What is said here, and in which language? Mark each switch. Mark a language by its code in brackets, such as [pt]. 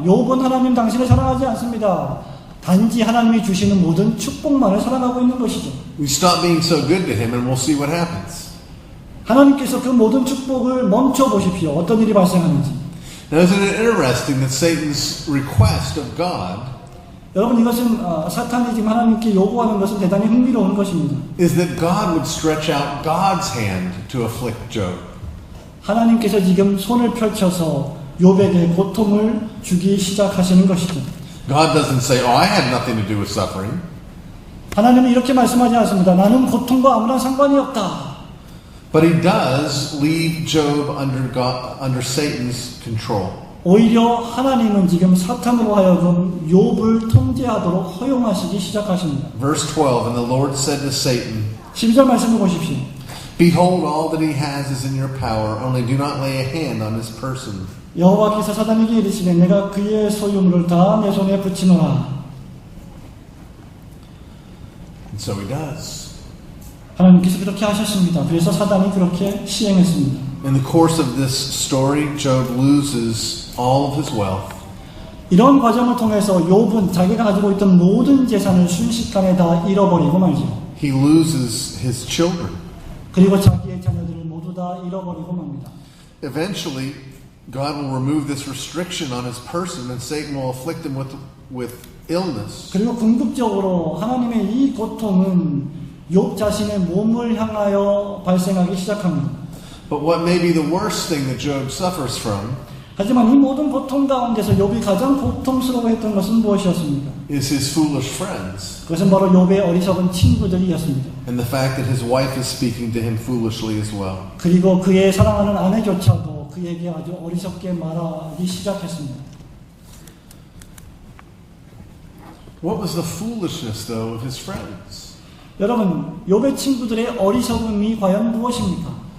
[ko] 욥은 하나님 당신을 사랑하지 않습니다. 단지 하나님이 주시는 모든 축복만을 사랑하고 있는 것이죠. [en] We stop being so good to him and we'll see what happens. [ko] 하나님께서 그 모든 축복을 멈춰 보십시오. 어떤 일이 발생하는지. [en] Now, isn't it interesting that Satan's request of God [ko] 여러분 이것은 사탄이 지금 하나님께 요구하는 것은 대단히 흥미로운 것입니다. [en] is that God would stretch out God's hand to afflict Job. [ko] 하나님께서 지금 손을 펼쳐서 욥에게 고통을 주기 시작하시는 것이죠. [en] God doesn't say, "Oh, I had nothing to do with suffering." [ko] 하나님은 이렇게 말씀하지 않습니다. 나는 고통과 아무런 상관이 없다. [en] But he does leave Job under Satan's control. [ko] 오히려 하나님은 지금 사탄으로 하여금 욥을 통제하도록 허용하시기 시작하십니다. [en] Verse 12, and the Lord said to Satan, [ko] 12절 말씀을 보십시오. [en] "Behold, all that he has is in your power, only do not lay a hand on his person." [ko] 여호와께서 사단에게 이르시되 내가 그의 소유물을 다 내 손에 붙이노라. [en] And so he does. [ko] 하나님께서 그렇게 하셨습니다. 그래서 사단이 그렇게 시행했습니다. [en] In the course of this story, Job loses all of his wealth. [ko] 이런 과정을 통해서 욥은 자기가 가지고 있던 모든 재산을 순식간에 다 잃어버리고 말죠. [en] He loses his children. [ko] 그리고 자기의 자녀들을 모두 다 잃어버리고 맙니다. [en] Eventually, God will remove this restriction on his person and Satan will afflict him with illness. [ko] 그리고 궁극적으로 하나님의 이 고통은 욥 자신의 몸을 향하여 발생하기 시작합니다. [en] But what may be the worst thing that Job suffers from [ko] 하지만 이 모든 고통 가운데서 욥이 가장 고통스러워했던 것은 무엇이었습니까? [en] is his foolish friends [ko] 그것은 바로 욥의 어리석은 친구들이었습니다. [en] and the fact that his wife is speaking to him foolishly as well. [ko] 그리고 그의 사랑하는 아내조차도 그에게 아주 어리석게 말하기 시작했습니다. [en] What was the foolishness, though, of his friends? [ko] 여러분, 욥의 친구들의 어리석음이 과연 무엇입니까?